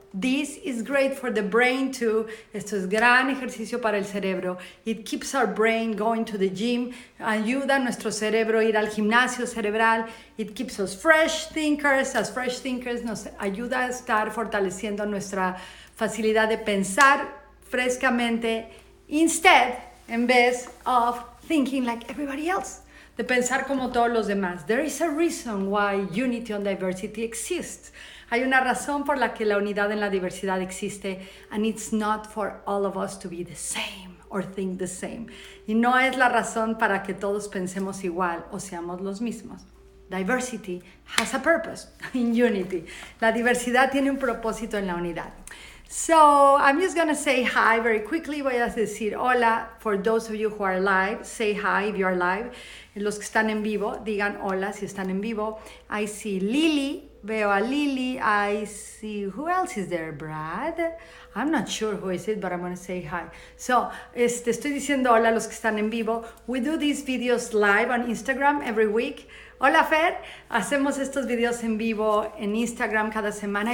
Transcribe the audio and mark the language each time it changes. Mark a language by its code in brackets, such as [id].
[en] This is great for the brain too. [es] Esto es gran ejercicio para el cerebro. [en] It keeps our brain going to the gym. [es] Ayuda a nuestro cerebro a ir al gimnasio cerebral. [en] It keeps us fresh thinkers. As fresh thinkers [es] nos ayuda a estar fortaleciendo nuestra facilidad de pensar frescamente en vez [en] of thinking like everybody else, [es] de pensar como todos los demás. [en] There is a reason why unity and diversity exists. [es] Hay una razón por la que la unidad en la diversidad existe, [en] and it's not for all of us to be the same or think the same. [es] Y no es la razón para que todos pensemos igual o seamos los mismos. [en] Diversity has a purpose in unity. [es] La diversidad tiene un propósito en la unidad. [en] So I'm just going to say hi very quickly. [es] Voy a decir hola. [en] For those of you who are live, say hi if you are live. [es] Los que están en vivo, digan hola si están en vivo. [en] I see Lily. [es] Veo a Lily. [en] I see, who else is there? Brad? I'm not sure who is it, but I'm going to say hi. [es] So, estoy diciendo hola a los que están en vivo. [en] We do these videos live on Instagram every week. [es] Hola Fer, hacemos estos videos en vivo en Instagram cada semana.